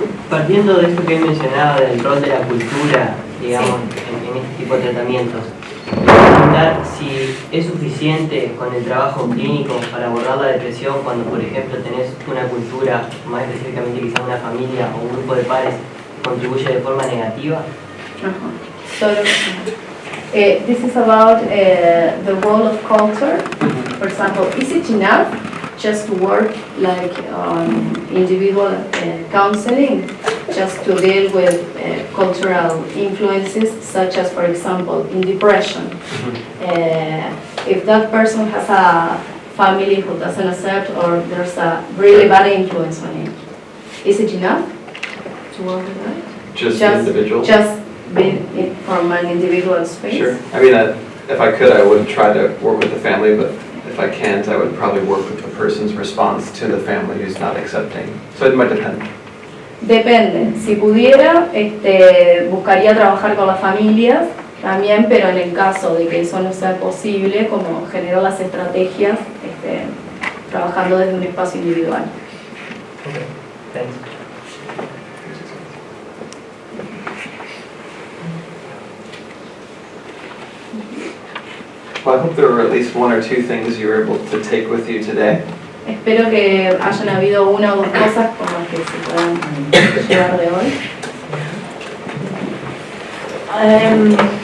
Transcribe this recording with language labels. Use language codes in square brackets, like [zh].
[es] Partiendo de esto que he mencionado del rol de la cultura, digamos, en este tipo de tratamientos, preguntar si es suficiente con el trabajo clínico para abordar la depresión cuando, por ejemplo, tenés una cultura, más específicamente quizás una familia o un grupo de pares, contribuye de forma negativa. [en] Solo, this is about the role of culture. For example, is it enough just to work like individual counseling, just to deal with cultural influences, such as, for example, in depression? If that person has a family who doesn't accept, or there's a really bad influence on him, is it enough to work with that? Just the individual? Just being from an individual space? Sure. I mean, if I could, I would try to work with the family, but if I can't, I would probably work with the person's response to the family who's not accepting. So it might depend. [es] Depende. Si pudiera, buscaría trabajar con las familias también, pero en el caso de que eso no sea posible, como generar las estrategias trabajando desde un espacio individual. [en] Okay, thanks. Well, I hope there were at least one or two things you were able to take with you today. [es] Espero que hayan habido una o dos cosas con las que se puedan llevar de hoy.